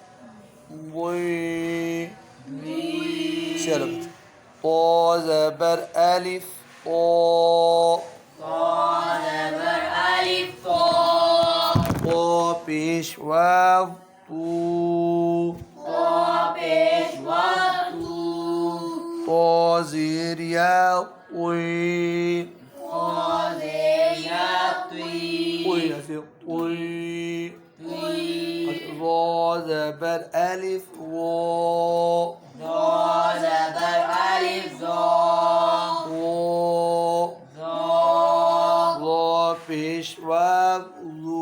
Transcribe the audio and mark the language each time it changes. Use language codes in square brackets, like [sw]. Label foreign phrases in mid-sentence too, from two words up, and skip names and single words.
[ur] ضی. چلو تو زبر الف تو. ضاد زبر الف طا. تو پیش واو تو. طا پیش واو تو. تو زیر یا طی. طا زیر یا طی. طی ایسے طی. ضا زبر الف ضا. ضاد زبر الف ضا. ضا. ضا پیش واو ضو.